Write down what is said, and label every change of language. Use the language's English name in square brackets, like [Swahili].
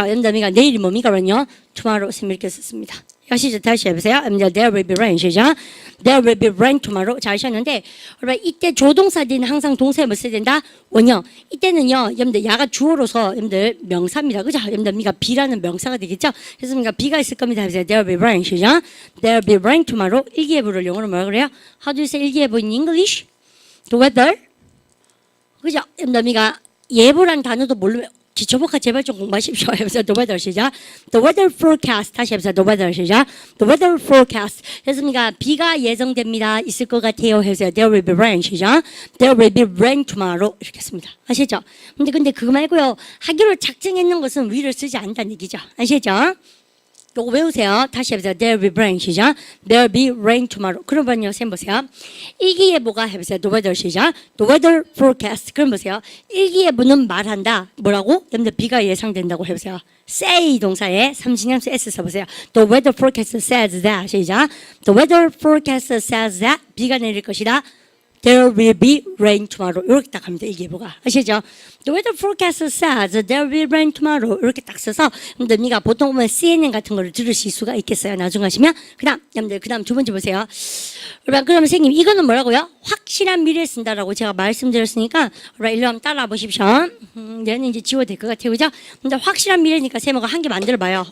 [Korean] 여러분들 내일이 뭡니까? 그러면요. tomorrow 쌤 이렇게 썼습니다. 아시죠? 다시 해보세요. [English] There will be rain [Korean] 시작. [English] There will be rain tomorrow. [Korean] 잘 하셨는데 여러분 이때 조동사들은 항상 동사에 뭐 써야 된다? 원형. 이때는요. 여러분들 야가 주어로서 여러분들 명사입니다. 그죠? 여러분들 비라는 명사가 되겠죠? 그래서 비가 있을 겁니다. [English] There will be rain [Korean] 시작. [English] There will be rain tomorrow. [Korean] 일기예보를 영어로 뭐라 그래요? [English] How do you say [Korean] 일기예보 [English] in English? The weather. 그죠? [Korean] 여러분들 예보란 단어도 모르면 기초복화 제발 좀 공부하십시오. 해보세요. [English] The weather [Korean] 시작. [English] The weather forecast. [Korean] 다시 해보세요. [English] The weather [Korean] 시작. [English] The weather forecast. [Korean] 됐습니까? 비가 예정됩니다. 있을 것 같아요. 해보세요. [English] There will be rain [Korean] 시작. [English] There will be rain tomorrow. [Korean] 이렇게 했습니다. 아시죠? 근데 그거 말고요. 하기로 작정했는 것은 위를 쓰지 않는다는 얘기죠. 아시죠? 요거 외우세요. 다시 해보세요. [English] There will be rain [Korean] 시작. [English] There will be rain tomorrow. [Korean] 그러면요, 쌤 보세요. 일기예보가 해보세요. [English] The weather [Korean] 시작. [English] The weather forecast. [Korean] 그럼 보세요. 일기예보는 말한다. 뭐라고? 여러분들 비가 예상된다고 해보세요. say 동사에 삼진형수 s 써보세요. [English] The weather forecast says that. [Korean] 시작. [English] The weather forecast says that. [Korean] 비가 내릴 것이다. [English] There will be rain tomorrow. [Korean] 이렇게 딱 합니다. 일기예보가. 아시죠? [English] The weather forecast says there will be rain tomorrow. [Korean] 이렇게 딱 써서 여러분들 보통 보면 CNN 같은 거를 들으실 수가 있겠어요. 나중에 하시면. 여러분들 그다음 두 번째 보세요. 여러분 그럼 선생님 이거는 뭐라고요? 확실한 미래에 쓴다라고 제가 말씀드렸으니까 여러분 일로 한번 따라와 보십시오. 얘는 이제 지워도 될 것 같아요. 그죠? 근데 확실한 미래니까 쌤하고 한 개 만들어 봐요.